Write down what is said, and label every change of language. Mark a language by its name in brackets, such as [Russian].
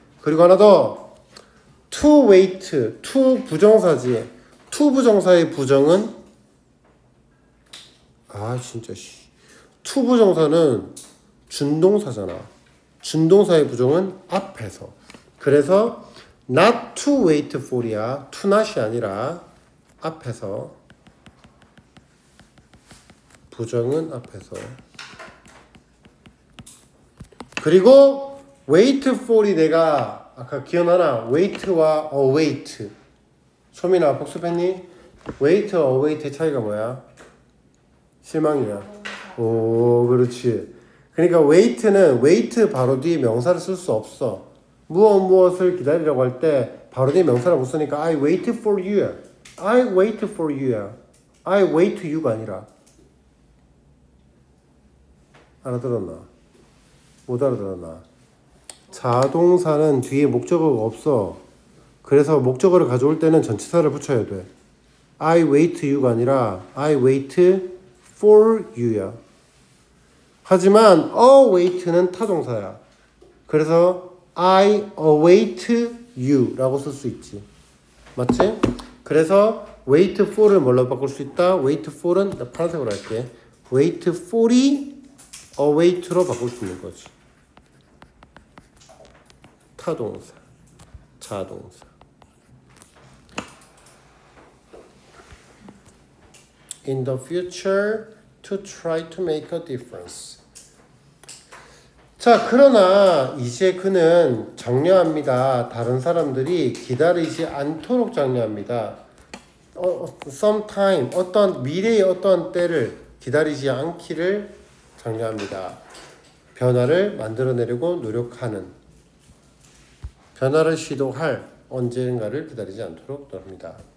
[Korean] 그리고 하나 더 to wait, to 부정사지. to 부정사의 부정은 진짜 to 부정사는 준동사잖아. 준동사의 부정은 앞에서. 그래서 [English] not to wait for [Korean] 이야. to not이 아니라 앞에서. 부정은 앞에서. 그리고 wait for이 내가 아까 기억나나? wait와 await. 소민아 복습했니? wait, await의 차이가 뭐야? 실망이야. 오, 그렇지. 그러니까 wait는 wait 바로 뒤에 명사를 쓸 수 없어. 무엇을 기다리라고 할 때 바로 뒤에 명사를 못 쓰니까 [English] I wait for you. I wait for you. I wait you [Korean] 가 아니라. 알아들었나? 못 알아들었나? 자동사는 뒤에 목적어가 없어. 그래서 목적어를 가져올 때는 전치사를 붙여야 돼. [English] I wait you [Korean] 가 아니라 [English] I wait for you [Korean] 야. 하지만 await는 타동사야. 그래서 [English] I await you [Korean] 라고 쓸 수 있지. 맞지? 그래서 wait for를 뭘로 바꿀 수 있다? wait for은 나 파란색으로 할게. wait for이 await로 바꿀 수 있는 거지. 타동사, 자동사. [English] In the future to try to make a difference. [Korean] 자, 그러나 이제 그는 장려합니다. 다른 사람들이 기다리지 않도록 장려합니다. sometime, 어떤 미래의 어떤 때를 기다리지 않기를 장려합니다. 변화를 만들어내려고 노력하는, 변화를 시도할 언젠가를 기다리지 않도록 합니다.